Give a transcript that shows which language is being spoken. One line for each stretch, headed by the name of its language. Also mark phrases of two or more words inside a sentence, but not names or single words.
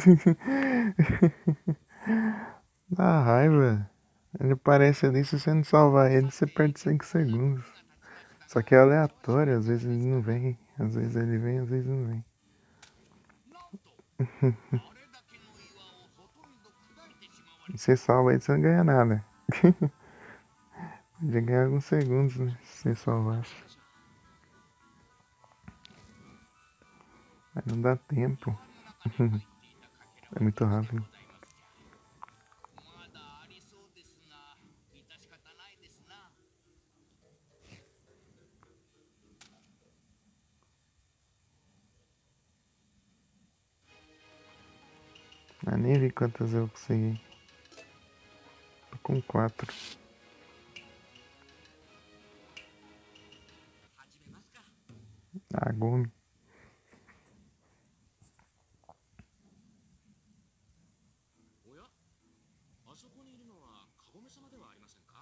Portuguese: Dá raiva. Ele aparece ali, se você não salvar ele, você perde 5 segundos. Só que é aleatório, às vezes ele não vem, às vezes ele vem, às vezes não vem.
Japanese: なんと、あれだけの岩をほとんど砕いてしまわれ
Portuguese: E você salva ele, você não ganha nada. Podia ganhar alguns segundos, né? Se você salvasse. Mas não dá tempo.
Japanese: 中に入っていたかけら
Portuguese: É muito
Japanese: は
Portuguese: rápido.
Japanese: まだありそうですが、致し方ないですな。
Portuguese: Ah, nem vi quantas eu consegui. Tô com 4.
Japanese: 始めますか
Portuguese: Ah, Gumi.
Japanese: おやあそこにいるのはカゴメ様ではありませんか